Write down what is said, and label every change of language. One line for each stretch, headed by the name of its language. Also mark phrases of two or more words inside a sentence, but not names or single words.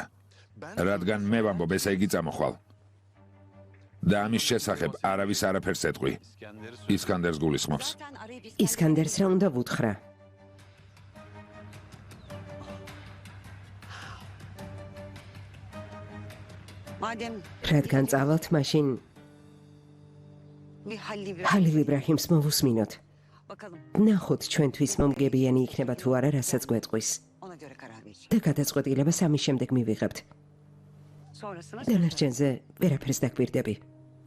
Georgian: რადგან მე ვამბობ, ესე იგი წამოხვალ. და ამის შესახებ არავის არაფერს ეტყვი. ისკანდერს გულისხმობს. ისკანდერს რა უნდა ვუთხრა?
Turkish: Madem
Georgian: რადგან წავალთ, მაშინ
Turkish: bir halli bir
Georgian: ხალილ იბრაჰიმს მოვუსმინოთ.
Turkish: bakalım.
Georgian: ნახოთ ჩვენთვის მომგებიანი იქნება თუ არა, რასაც გვეტყვის.
Turkish: Ona göre karar vereceğim.
Georgian: და გადაწყვეტილებას ამის შემდეგ მივიღებთ.
Turkish: Sonrasını
Georgian: დანარჩენზე ვერაფერს დაგვირდები.